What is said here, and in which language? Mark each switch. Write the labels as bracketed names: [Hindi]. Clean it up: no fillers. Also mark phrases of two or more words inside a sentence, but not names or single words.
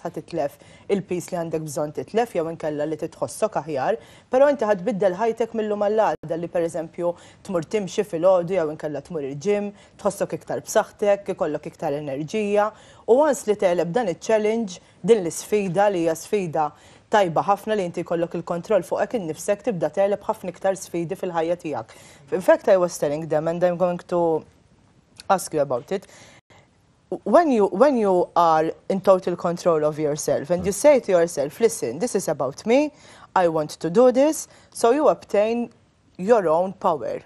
[Maltese] ħadd titlef il-pis li għandek bżonn titlef jew inkella li titħossok aħjar, però inti ħadbiddel ħajtek mill-lum għall-għada li pereżempju tmur timxi filgħodu jew inkella tmur il-ġim, tħossok iktar b'saħħtek, ikollok iktar enerġija, u once li teqleb dan iċ-challenge, din l-isfida li hija sfida tajba ħafna li inti jkollok il-kontroll fuqek innifsek tibda teqleb ħafna iktar sfidi fil-ħajja tiegħek. [English] In fact, I was telling them and I'm going to ask you about it. When you are in total control of yourself and you say to yourself, listen, this is about me, I want to do this, so you obtain your own power.